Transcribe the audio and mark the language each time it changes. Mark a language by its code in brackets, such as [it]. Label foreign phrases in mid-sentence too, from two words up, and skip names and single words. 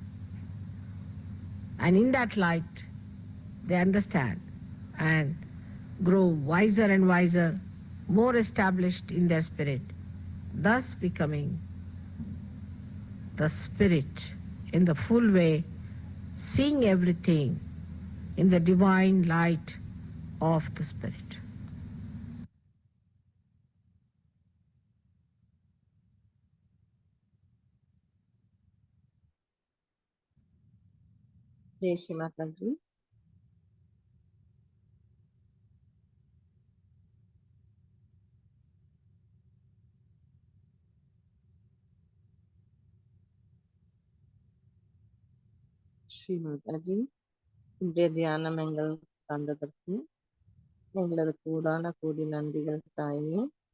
[en] And in that light, they understand and grow wiser and wiser, more established in their spirit, thus becoming the spirit in the full way, seeing everything in the divine light of the spirit. [hi] जय श्री माता जी। [ta] ஸ்ரீ மாதாஜி, இன்றைய தியானம் எங்கள் தந்ததற்கு எங்களது கூடான கோடி நன்றிகள் தாயே.